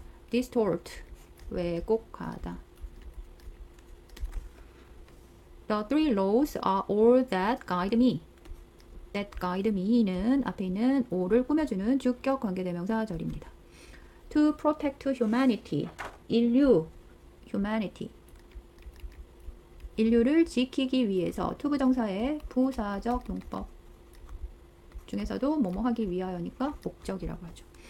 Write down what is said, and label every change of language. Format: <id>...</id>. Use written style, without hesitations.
<ko>distort 왜곡하다.</ko> <en>The three laws are all that guide me. That guide me는</en> <ko>앞에 있는 all을 꾸며주는 주격 관계대명사절입니다.</ko> <en>To protect humanity. 인류 humanity.</en> <ko>인류를 지키기 위해서 to 부정사의 부사적 용법 중에서도 뭐뭐 하기 위하여니까 목적이라고 하죠.</ko>